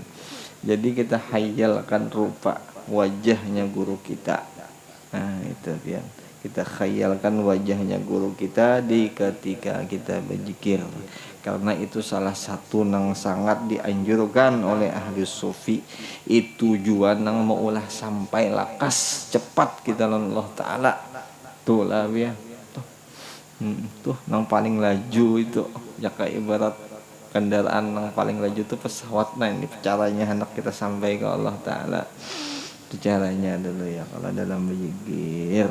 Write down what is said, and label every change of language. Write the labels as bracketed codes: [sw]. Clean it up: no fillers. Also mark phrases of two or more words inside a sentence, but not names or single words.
[id] Jadi kita hayalkan rupa wajahnya guru kita. Nah itu dia. Kita khayalkan wajahnya guru kita di ketika kita berzikir. Karena itu salah satu nang sangat dianjurkan oleh ahli sufi. [bjn] Itu tujuan nang maulah sampai lakas cepat kita lawan Allah Ta'ala. Tuh lah ya. Tuh nang paling laju itu. [id] Ya kayak ibarat kendaraan nang paling laju itu pesawat. Nah ini caranya hendak kita sampai ke Allah Ta'ala. Itu caranya dulu ya kalau dalam berzikir.